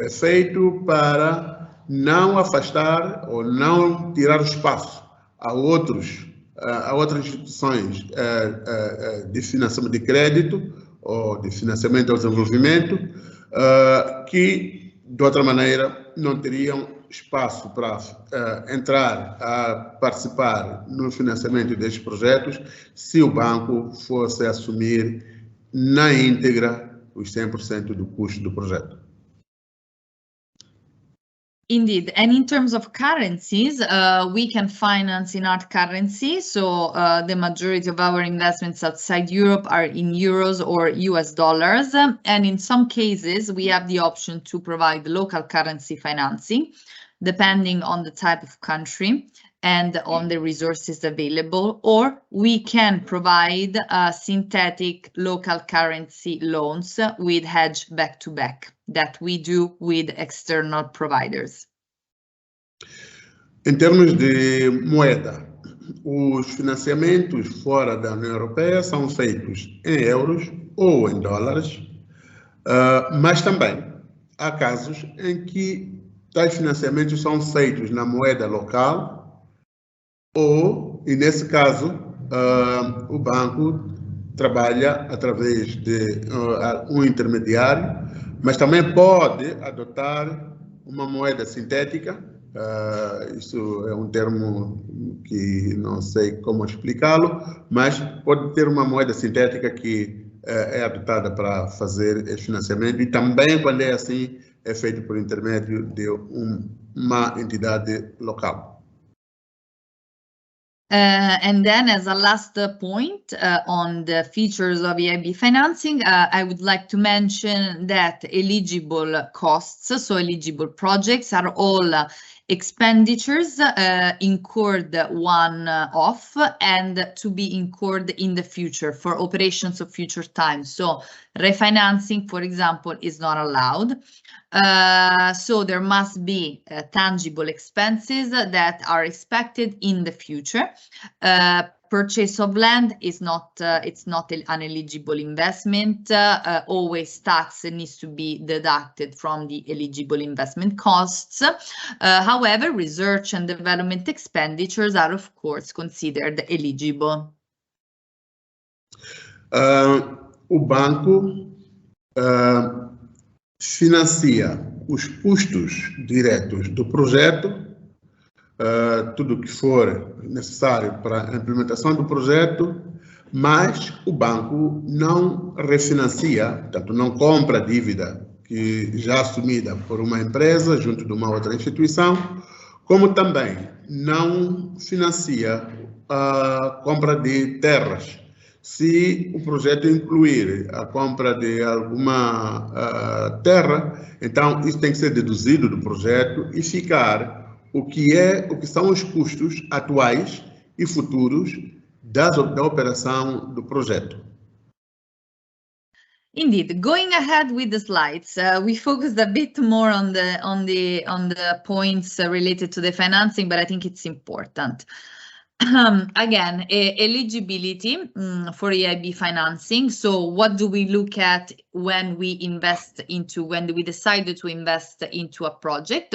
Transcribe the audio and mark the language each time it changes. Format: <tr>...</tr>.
<pt>É feito para não afastar ou não tirar o espaço a outras instituições de financiamento de crédito ou de financiamento ao desenvolvimento que, de outra maneira, não teriam espaço para entrar a participar no financiamento destes projetos se o banco fosse assumir na íntegra os 100% do custo do projeto.</pt> <en>Indeed, and in terms of currencies, we can finance in hard currency, so the majority of our investments outside Europe are in euros or US dollars, and in some cases we have the option to provide local currency financing, depending on the type of country and on the resources available, or we can provide synthetic local currency loans with hedge back-to-back that we do with external providers.</en> <pt>Em termos de moeda, os financiamentos fora da União Europeia são feitos em euros ou em dólares, mas também há casos em que tais financiamentos são feitos na moeda local, e nesse caso o banco trabalha através de um intermediário, mas também pode adotar uma moeda sintética. Isso é um termo que não sei como explicá-lo, mas pode ter uma moeda sintética que é adotada para fazer esse financiamento, e também, quando é assim, é feito por intermédio de uma entidade local.</pt> <en>And then, as a last point on the features of EIB financing, I would like to mention that eligible costs, so eligible projects, are all expenditures incurred one-off and to be incurred in the future for operations of future time. So refinancing, for example, is not allowed. So there must be tangible expenses that are expected in the future. Purchase of land is not, it's not an eligible investment. Always tax needs to be deducted from the eligible investment costs. However, research and development expenditures are, of course, considered eligible.</en> <pt>O banco financia os custos diretos do projeto, tudo que for necessário para a implementação do projeto, mas o banco não refinancia, portanto, não compra dívida que já assumida por uma empresa junto de uma outra instituição, como também não financia a compra de terras. Se o projeto incluir a compra de alguma terra, então isso tem que ser deduzido do projeto e ficar o que são os custos atuais e futuros da operação do projeto.</pt> <en>Indeed, going ahead with the slides, we focused a bit more on the points related to the financing, but I think it's important. Again, eligibility for EIB financing. So what do we look at when we decide to invest into a project?</en>